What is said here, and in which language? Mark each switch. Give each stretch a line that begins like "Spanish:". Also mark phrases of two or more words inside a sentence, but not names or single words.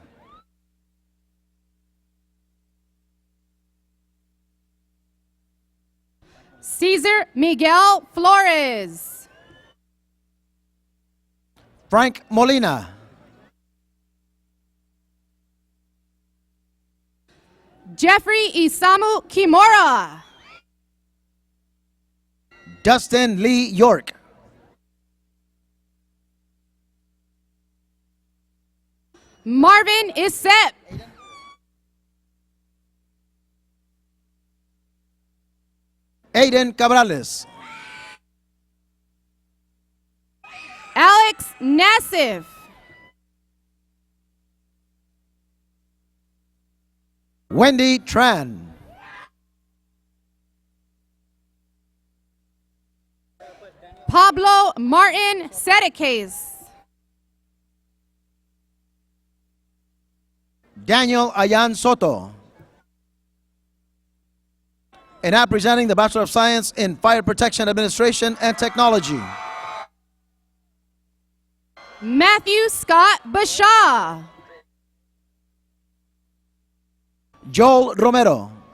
English: Cesar Miguel Flores. Frank Molina. Jeffrey Isamu Kimura. Dustin Lee York. Marvin Isep. Aiden Cabrales. Alex Nassif. Wendy Tran. Pablo Martin Sedekes. Daniel Ayan Soto. And now presenting the Bachelor of Science in Fire Protection Administration and Technology. Matthew Scott Bashaw. Joel Romero.